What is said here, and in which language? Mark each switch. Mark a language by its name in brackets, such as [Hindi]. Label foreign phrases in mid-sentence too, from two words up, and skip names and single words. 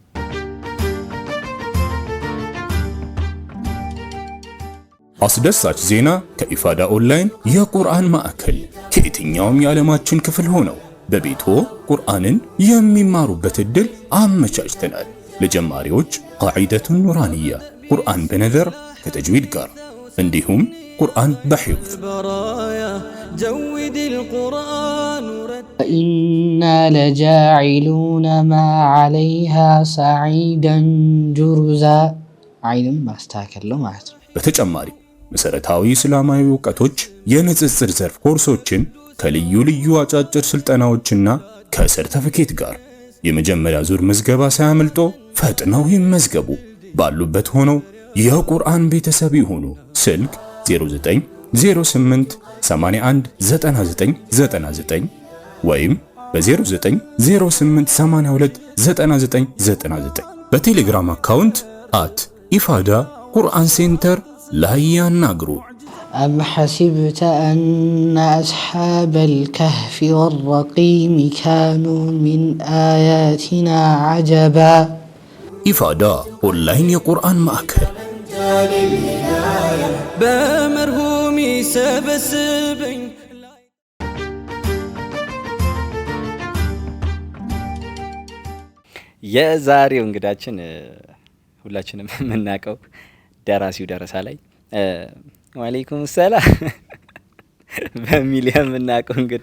[Amharic] አስደሳች ዜና ከኢፋዳ ኦንላይን የቁርአን ማዕከል ከየትኛውም የዓለማችን ክፍል ሆነው በቤቶ ቁርአንን የሚማሩበት እድል አመቻችተናል ለጀማሪዎች ቃዒደቱን ኑራንያ ቁርአን በነዘር ከተጅዊድ ጋር እንዲሁም ቁርአን በሂፍዝ [Arabic] جود القرآن إنا لجاعلون ما عليها صعيدا جرزا عيدم [Amharic] ማስተካከለው ማለት ነው በተጨማሪ መሰረታዊ እስላማዊ ዕውቀቶች የንጽጽር ዘርፍ ኮርሶችን ከልዩ ልዩ አጫጭር ስልጠናዎችና ከሰርቲፊኬት ጋር የመጀመሪያ ዙር ምዝገባ ሳያመልጦ ፈጥነው ይመዝገቡ ባሉበት ሆነው የቁርአን ቤተሰብ ይሁኑ ስልክ 0908 81 9999 ወይም በ0908 82 9999 በቴሌግራም አካውንት @ifada ቁርአን ሴንተር ላይ ያናግሩ [Arabic] أم حسبت أن أصحاب الكهف والرقيم كانوا من آياتنا عجبا [Amharic] ኢፋዳ ኦንላይን የቁርአን ማዕከል በመርሁም ይሰበስበኝ የዛሬው እንግዳችን ሁላችንም የምናውቀው ደራሲው ደረሳ ላይ ወአለይኩም ሰላም በሚል የምናውቀው እንግዳ